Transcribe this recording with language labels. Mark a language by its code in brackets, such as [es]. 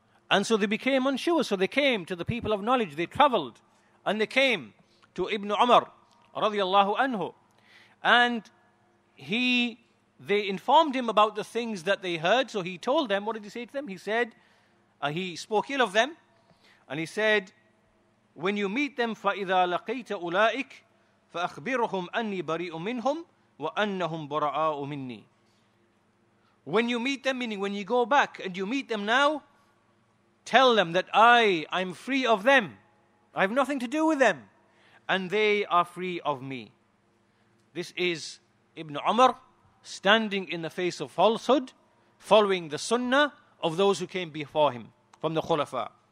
[en] And so they became unsure. So they came to the people of knowledge. They traveled and they came to Ibn Umar radiyallahu anhu. And they informed him about the things that they heard. So he told them, what did he say to them? He said, he spoke ill of them. And he said, when you meet them, [ar] فَإِذَا لَقِيتَ أُولَٰئِكَ فَأَخْبِرْهُمْ أَنِّي بَرِيءٌ مِّنْهُمْ وَأَنَّهُمْ بُرَآءُ مِنِّي. [en] When you meet them, meaning when you go back and you meet them now, tell them that I'm free of them. I have nothing to do with them. And they are free of me. This is Ibn Umar standing in the face of falsehood, following the sunnah of those who came before him from the khulafa.